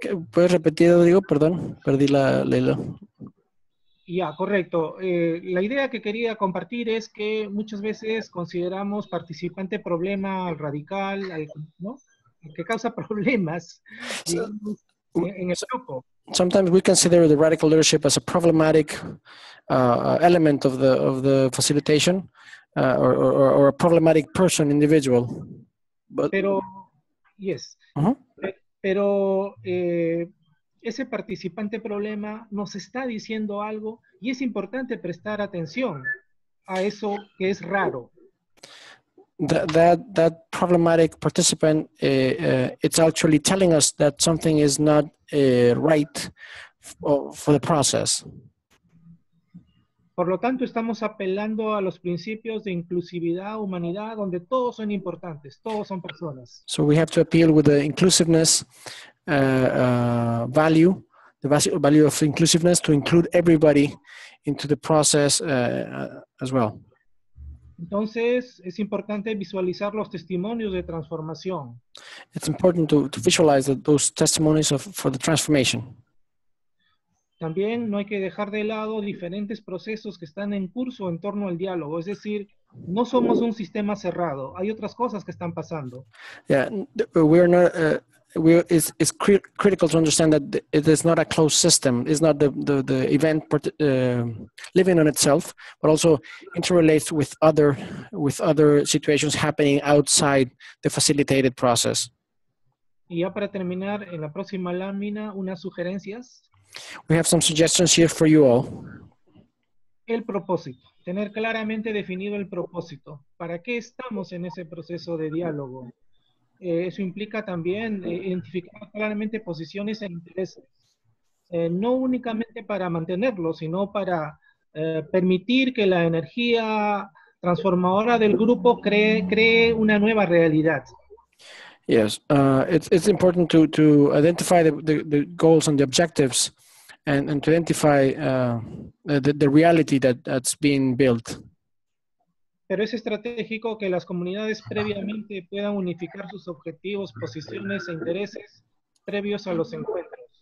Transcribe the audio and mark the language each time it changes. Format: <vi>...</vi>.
<es>¿Puedes repetir, Rodrigo? Perdón, perdí la hilo. Ya, correcto. La idea que quería compartir es que muchas veces consideramos participante problema al radical, ¿no? El que causa problemas digamos, en el grupo.</es> <en>Sometimes we consider the radical leadership as a problematic element of the facilitation, or a problematic person, individual. But, pero, yes. Uh-huh.</en> <es>Pero ese participante problema nos está diciendo algo y es importante prestar atención a eso que es raro.</es> <en>That problematic participant, it's actually telling us that something is not right for the process.</en> <es>Por lo tanto, estamos apelando a los principios de inclusividad, humanidad, donde todos son importantes, todos son personas.</es> <en>So we have to appeal with the inclusiveness value, the value of inclusiveness, to include everybody into the process as well.</en> <es>Entonces, es importante visualizar los testimonios de transformación.</es> <en>It's important to visualize those testimonies for the transformation.</en> <es>También no hay que dejar de lado diferentes procesos que están en curso en torno al diálogo. Es decir, no somos un sistema cerrado. Hay otras cosas que están pasando.</es> <en>Yeah, we're not. It's critical to understand that it is not a closed system. It's not the event living on itself, but also interrelates with other situations happening outside the facilitated process.</en> <es>Y ya para terminar, en la próxima lámina, unas sugerencias.</es> <en>We have some suggestions here for you all.</en> <es>El propósito. Tener claramente definido el propósito. ¿Para qué estamos en ese proceso de diálogo? Eso implica también identificar claramente posiciones e intereses. No únicamente para mantenerlos, sino para permitir que la energía transformadora del grupo cree una nueva realidad.</es> <en>Yes, it's important to identify the goals and the objectives, and to identify the reality that's being built.</en> <es>Pero es estratégico que las comunidades previamente puedan unificar sus objetivos, posiciones e intereses previos a los encuentros.</es>